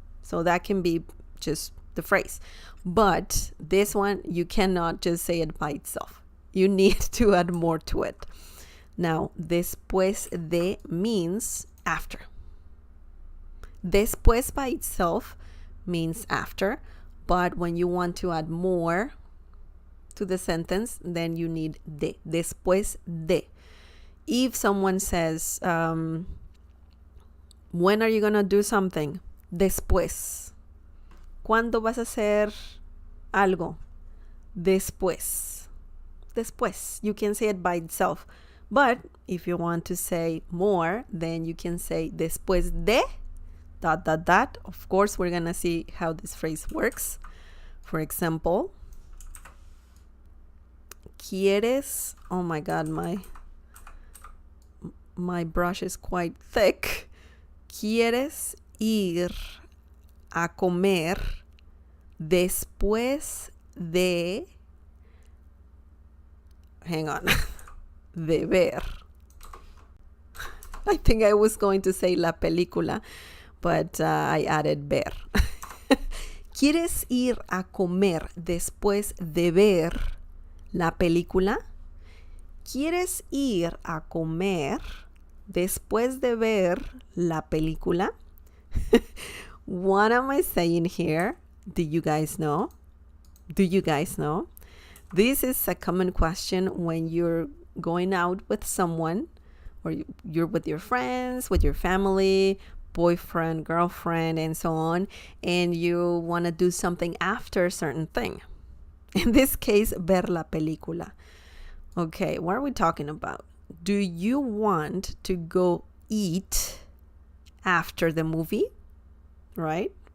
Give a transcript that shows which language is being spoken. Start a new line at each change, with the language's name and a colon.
English: So that can be just the phrase. But this one, you cannot just say it by itself. You need to add more to it. Now, después de means after. Después by itself means after, but when you want to add more to the sentence, then you need de.
Spanish: Después de.
English: If someone says, when are you going to do something?
Spanish: Después. ¿Cuándo vas a hacer algo? Después. Después.
English: You can say it by itself. But if you want to say more, then you can say
Spanish: después de ...
English: Of course, we're going to see how this phrase works. For example,
Spanish: ¿Quieres?
English: Oh my God, my brush is quite thick.
Spanish: ¿Quieres ir a comer después de...
English: Hang on.
Spanish: De ver.
English: I think I was going to say
Spanish: la película,
English: but I added ver.
Spanish: ¿Quieres ir a comer después de ver la película? ¿Quieres ir a comer después de ver la película?
English: What am I saying here? Do you guys know? Do you guys know? This is a common question when you're going out with someone, or you're with your friends, with your family, boyfriend, girlfriend, and so on, and you want to do something after a certain thing. In this case,
Spanish: ver la película.
English: Okay, what are we talking about? Do you want to go eat after the movie? Right?